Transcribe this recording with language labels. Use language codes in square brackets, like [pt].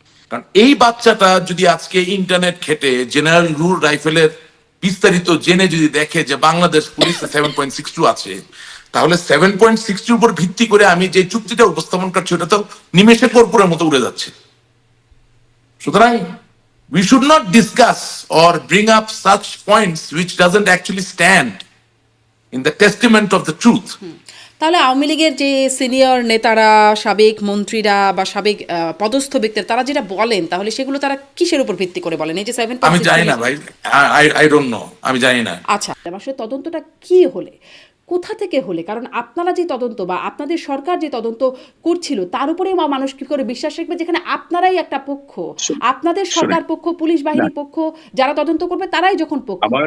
[bn] কারণ এই বাচ্চাটা যদি আজকে ইন্টারনেট ঘেটে জেনারেল রুল রাইফেলের বিস্তারিত জেনে যদি দেখে যে বাংলাদেশ পুলিশে 7.62 আছে, তাহলে 7.62 উপর ভিত্তি করে আমি যে চুক্তিটা উপস্থাপন করছি ওটা তো নিমেষে কর্পূরের মতো উড়ে যাচ্ছে। [en] সুতরাং we should not discuss or bring up such points which doesn't actually stand in the testament of the truth. [bn] তাহলে আওয়ামী লীগের যে সিনিয়র নেতারা, সাবেক মন্ত্রীরা বা সাবেক পদস্থ ব্যক্তিরা, তারা যেটা বলেন, তাহলে সেগুলো তারা কিসের উপর ভিত্তি করে বলেন? এই যে 7.62, আমি জানি না ভাই, [en] I don't know, [bn] আমি জানি না। আচ্ছা, আসলে তদন্তটা কি হলে, কোথা থেকে হলে? কারণ আপনারা যে তদন্ত বা আপনাদের সরকার যে তদন্ত করছিল, তার উপরেই মানুষ কি করে বিশ্বাস রাখবে, যেখানে আপনারাই একটা পক্ষ, আপনাদের সরকার পক্ষ, পুলিশ বাহিনী পক্ষ, যারা তদন্ত করবে তারাই যখন পক্ষ।